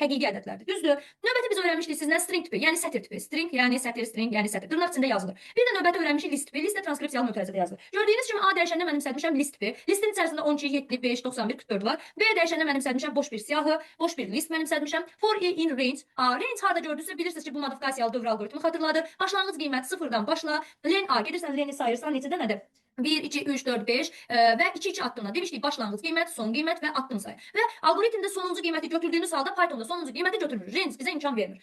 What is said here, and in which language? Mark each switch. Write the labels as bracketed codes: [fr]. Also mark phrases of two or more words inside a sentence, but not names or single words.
[az] Həqiqi ədədlərdir. Düzdür? Növbəti biz öyrənmişdik sizlə string tipi, yəni sətir tipi. String yəni sətir, string yəni sətir. Dırnaq içində yazılır. Bir də növbəti öyrənmişik list tipi. List də transkripsiyalı mötərizədə yazılır. Gördüyünüz kimi A dəyişəndə mən məsəlmişəm list tipi. Listin içərisində 12, 7, 5, 91, 44 var. B dəyişəndə mən məsəlmişəm boş bir siyahı, boş bir list mənimsətmişəm. [en] For i in range. [az] Range harda gördünüzsə bilirsiniz ki, bu modifikasiyalı dövr alqoritmi xatırladır. Başlanğıc qiymət 0-dan başla. Len A gedirsən leni sayırsan neçədə nədir? 1, 2, 3, 4, 5 və 2, 2 addımla demişdik başlanğıc qiymət, son qiymət və addım sayı. Və alqoritmdə sonuncu qiyməti götürdüyümüz halda Pythonda sonuncu qiyməti götürmür. Range bizə imkan vermir.